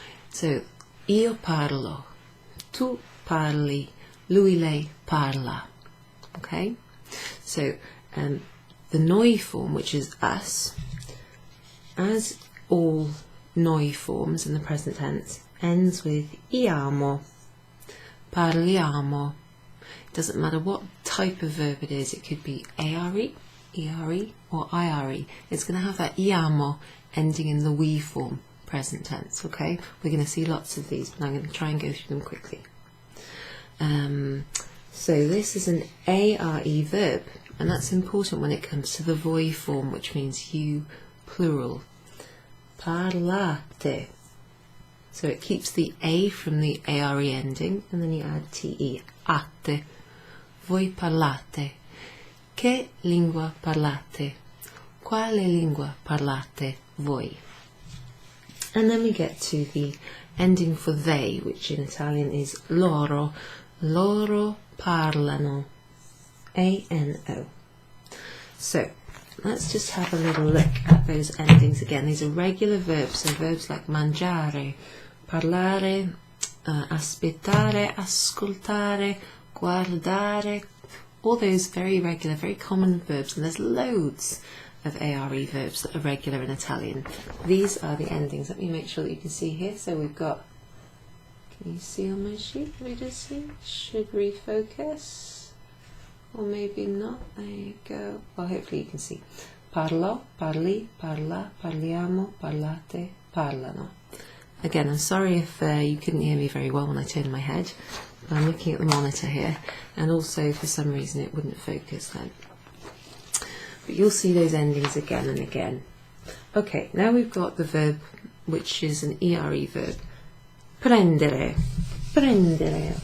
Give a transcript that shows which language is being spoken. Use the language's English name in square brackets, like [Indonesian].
[Italian] So, io parlo, tu parli, lui, lei parla. [English] Okay? So, the noi form, which is us, as all noi forms in the present tense, ends with iamo, parliamo. It doesn't matter what type of verb it is, it could be ARE, ERE or IRE. It's going to have that iamo ending in the we form, present tense, okay? We're going to see lots of these, but I'm going to try and go through them quickly. So this is an ARE verb, and that's important when it comes to the voi form, which means you, plural. Parlate. So it keeps the A from the ARE ending, and then you add TE, ate. [Italian] Voi parlate. Che lingua parlate? Quale lingua parlate voi? [English] And then we get to the ending for they, which in Italian is loro. [Italian] Loro parlano. A-N-O. [English] So let's just have a little look at those endings again. These are regular verbs, so verbs like mangiare, parlare, aspettare, ascoltare, guardare, all those very regular, very common verbs, and there's loads of ARE verbs that are regular in Italian. These are the endings. Let me make sure that you can see here. So we've got Can you see on my sheet? Let me just see. Should refocus. Or maybe not. There you go. Well, hopefully you can see. [Italian] Parlo, parli, parla, parliamo, parlate, parlano. [English] Again, I'm sorry if you couldn't hear me very well when I turned my head. I'm looking at the monitor here, and also for some reason it wouldn't focus then. But you'll see those endings again and again. Okay, now we've got the verb, which is an ERE verb. Prendere. Prendere.